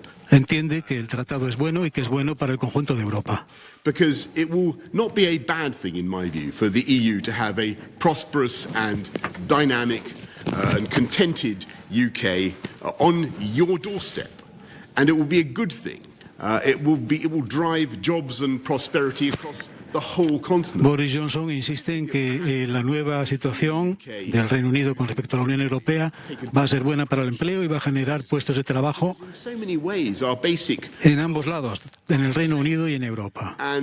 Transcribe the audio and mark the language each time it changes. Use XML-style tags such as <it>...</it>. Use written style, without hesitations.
<es>Entiende que el tratado es bueno y que es bueno para el conjunto de Europa.</es> <en>Because it will not be a bad thing, in my view, for the EU to have a prosperous and dynamic and contented UK on your doorstep, and it will be a good thing. It will drive jobs and prosperity across the whole continent.</en> <es>Boris Johnson insiste en que la nueva situación del Reino Unido con respecto a la Unión Europea va a ser buena para el empleo y va a generar puestos de trabajo en ambos lados, en el Reino Unido y en Europa.</es>